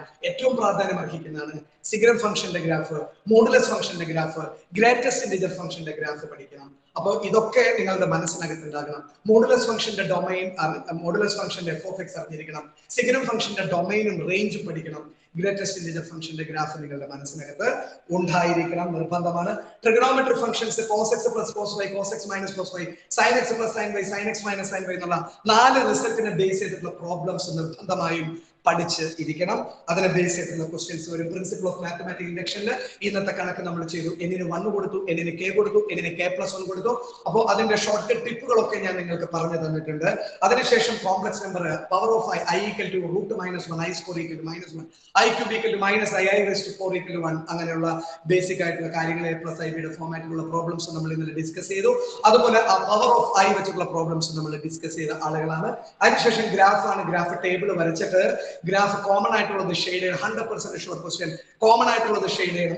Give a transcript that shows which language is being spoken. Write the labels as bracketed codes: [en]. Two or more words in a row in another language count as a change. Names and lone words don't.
[ml] ഏറ്റവും പ്രാധാന്യം അർഹിക്കുന്നതാണ് [en] signum function graph, modulus function graph, greatest integer function graph [ml] പഠിക്കണം. അപ്പോൾ ഇതൊക്കെ നിങ്ങളുടെ മനസ്സിനകത്ത് ഉണ്ടാകണം. [en] modulus function domain, modulus function f of x [ml] അറിഞ്ഞിരിക്കണം. [en] signum function [ml] ഡൊമൈനും റേഞ്ചും പഠിക്കണം. [en] greatest integer function graph [ml] നിങ്ങളുടെ മനസ്സിനകത്ത് ഉണ്ടായിരിക്കണം, നിർബന്ധമാണ്. [en] trigonometric functions cos x plus cos y, cos x minus cos y, sin x plus sin y, sin x minus sin y [ml] എന്നുള്ള 4 റിസൾട്ടിനെ ബേസ് ചെയ്തിട്ടുള്ള പ്രോബ്ലംസ് നിർബന്ധമായും പഠിച്ച് ഇരിക്കണം. അതിനെ ബേസ് ചെയ്തിട്ടുള്ള ക്വസ്റ്റ്യൻസ് വരും. [en] principle of mathematic induction [ml] ഇന്നത്തെ കണക്ക് നമ്മൾ ചെയ്തു. എന്നിന് 1 കൊടുത്തു, എന്നിന് k കൊടുത്തു, എന്നിന് k+1 കൊടുത്തു. അപ്പോൾ അതിന്റെ [en] short cut [ml] ടിപ്പുകളൊക്കെ ഞാൻ നിങ്ങൾക്ക് പറഞ്ഞു തന്നിട്ടുണ്ട്. അതിനുശേഷം [en] complex number power of i equal to √-1, i square equal to -1, i cube equal to -i4 equal to 1 [ml] അങ്ങനെയുള്ള ബേസിക് ആയിട്ടുള്ള കാര്യങ്ങൾ a+ib ഫോമാറ്റിലുള്ള പ്രോബ്ലംസ് നമ്മൾ ഇന്നലെ ഡിസ്കസ് ചെയ്തു. അതുപോലെ [en] power of i [ml] വെച്ചിട്ടുള്ള പ്രോബ്ലംസ് നമ്മൾ ഡിസ്കസ് ചെയ്ത ആളുകളാണ്. അതിനുശേഷം ഗ്രാഫാണ്. [en] graph table [ml] വരച്ചിട്ട് ഗ്രാഫ് കോമൺ ആയിട്ടുള്ളത് ഷെയ്ഡ് ചെയ്യണം. 100% [en] sure question. [ml] കോമൺ ആയിട്ടുള്ളത് ഷെയ്ഡ് ചെയ്യണം.